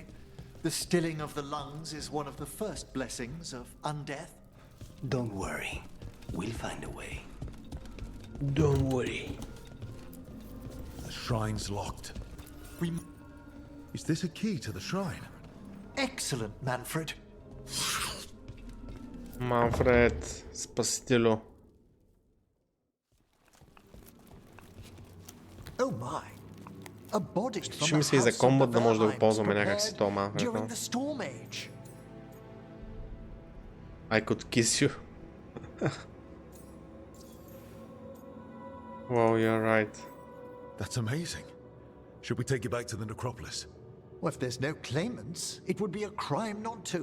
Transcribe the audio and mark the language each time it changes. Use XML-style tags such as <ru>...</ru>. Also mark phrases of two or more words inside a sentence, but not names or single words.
<en>The stilling of the lungs is one of the first blessings of undeath. Don't worry. We'll find a way. Don't worry. The shrine's locked. Is this a key to the shrine? Excellent, Manfred.</en> <bg>Манфред, спасителю.</bg> <en>Oh my. A body from</en> <bg>Ще ми се и за комбат да може да го ползваме някакси това Манфред.</bg> <en>During the storm age. I could kiss you. Wow, you're right. That's amazing. Should we take you back to the necropolis? Well, if there's no claimants, it would be a crime not to.</en>